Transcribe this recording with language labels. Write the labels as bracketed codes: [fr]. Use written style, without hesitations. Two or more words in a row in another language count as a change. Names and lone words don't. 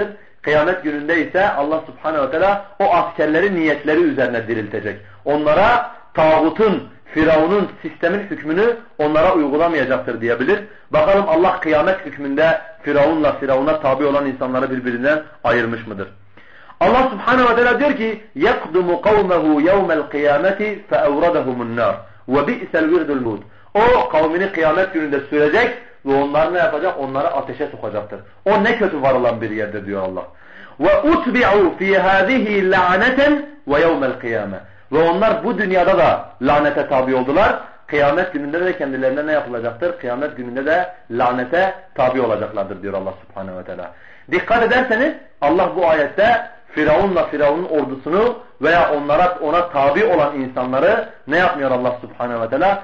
[tr] Kıyamet gününde ise Allah Subhanahu ve Teala o askerlerin niyetleri üzerine diriltecek. Onlara tağutun, Firavun'un sistemin hükmünü onlara uygulamayacaktır diyebilir. Bakalım Allah kıyamet hükmünde Firavun'a tabi olan insanları birbirinden ayırmış mıdır? Allah Subhanahu ve Teala diyor ki [ar] يَقْدُمُ قَوْمَهُ يَوْمَ الْقِيَامَةِ فَأَوْرَدَهُمُ النَّارِ وَبِئْسَ الْوِرْدُ الْمُودُ [tr] O kavmini kıyamet gününde sürecek ve onlar ne yapacak? Onları ateşe sokacaktır. O ne kötü varılan bir yerdir diyor Allah. [ar] وَاُتْبِعُوا فِي هَذِهِ لَعْنَةً وَيَوْمَ الْقِيَامَةِ [tr] Ve onlar bu dünyada da lanete tabi oldular. Kıyamet gününde de kendilerine ne yapılacaktır? Kıyamet gününde de lanete tabi olacaklardır diyor Allah Subhanahu ve Teala. Dikkat ederseniz Allah bu ayette Firavun'la Firavun'un ordusunu veya ona tabi olan insanları ne yapmıyor Allah Subhanahu ve Teala?